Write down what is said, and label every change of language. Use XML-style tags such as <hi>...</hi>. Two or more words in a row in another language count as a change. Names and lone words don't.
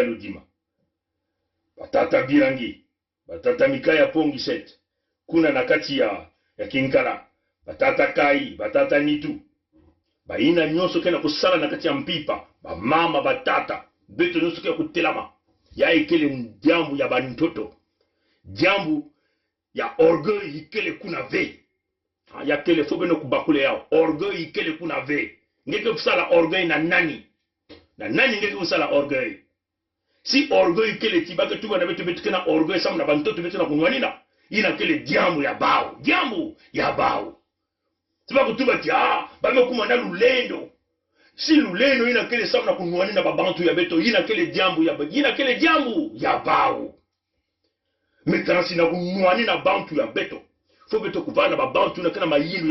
<ktu>ludima batata birangi batata mikaya pongi set kuna na kati ya kinkala batata kai batata nitu baina nyonso kena kusala na kati ya mpipa bamama batata beto nyonso kena kutelama ya ikele jambu ya bantoto jambu ya orgueil ikele kuna ve ya kele fobe no kubakule yao orgueil ikele kuna ve ngeke kusala orgueil na nani ngeke kusala orgueil si orgueil ikele tibake tuba na betu kena orgueil samu na bantoto betu na kunwanina ina kele jambu ya bao tiba kutuba ti bame kuma na lulendo si luleno ina kele samu na kunwani na babantu ya beto ina kele jambu ya bao mekansi na kunwani na bantu ya beto fo beto kuvana babantu ina kena mayilu ya</ktu>